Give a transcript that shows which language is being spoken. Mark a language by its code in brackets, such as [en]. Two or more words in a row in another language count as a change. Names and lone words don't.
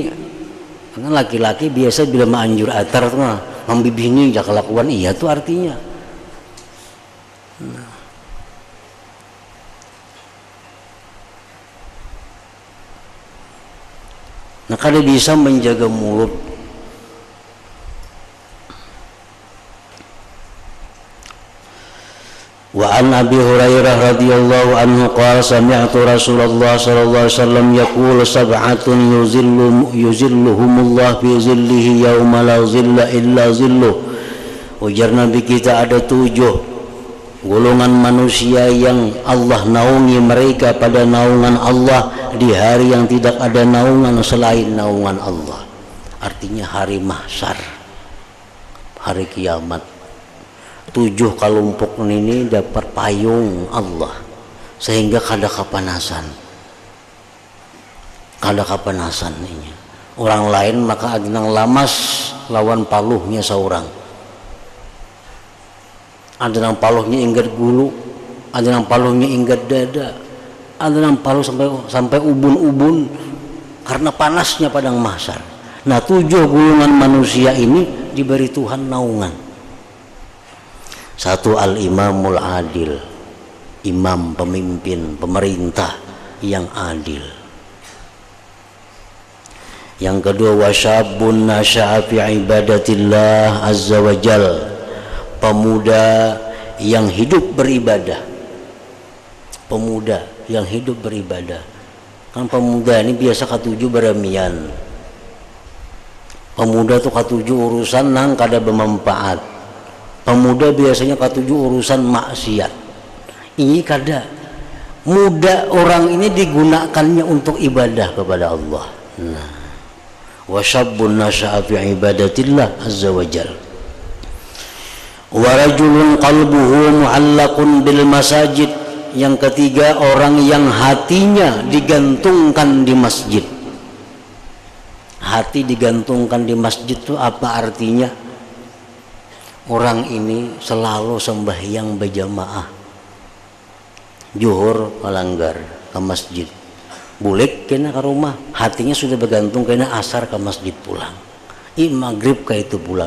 [bjn] Karena laki-laki biasa bila anjur atar tuh mah membibini ya kelakuan, iya tuh artinya. Nah, kada bisa menjaga mulut. [ar] وعن أبي هريرة رضي الله عنه قال سمعت رسول الله صلى الله عليه وسلم يقول سبعة يظلهم الله في ظله يوم لا ظل إلا ظله. [bjn] Ujar Nabi kita ada 7 golongan manusia yang Allah naungi mereka pada naungan Allah di hari yang tidak ada naungan selain naungan Allah. Artinya hari mahsyar, hari kiamat. 7 kelompok ini dapat payung Allah sehingga kada kepanasan. Kada kepanasan ini. Orang lain maka adinang lamas lawan paluhnya seorang. Ada yang paluhnya inggat gulu, ada yang paluhnya inggat dada, ada yang paluh sampai ubun-ubun karena panasnya padang mahsyar. Nah, 7 golongan manusia ini diberi Tuhan naungan. 1 [ar] الإمام العادل, [bjn] imam, pemimpin, pemerintah yang adil. Yang kedua [ar] وشاب نشأ في عبادة الله عز وجل, [bjn] pemuda yang hidup beribadah. Pemuda yang hidup beribadah. Kan pemuda ini biasa ketujuh beramian. Pemuda tuh ketujuh urusan nang kada bermanfaat. Pemuda biasanya ketujuh urusan maksiat. Ini kada. Muda orang ini digunakannya untuk ibadah kepada Allah. [ar] Nah, وشاب نشأ في عبادة الله عز وجل. ورجل قلبه معلق بالمساجد. [bjn] Yang ketiga orang yang hatinya digantungkan di masjid. Hati digantungkan di masjid itu apa artinya? Orang ini selalu sembahyang berjamaah, zuhur melanggar ke masjid, bulik kena ke rumah, hatinya sudah bergantung kena asar ke masjid pulang, maghrib ke itu pulang.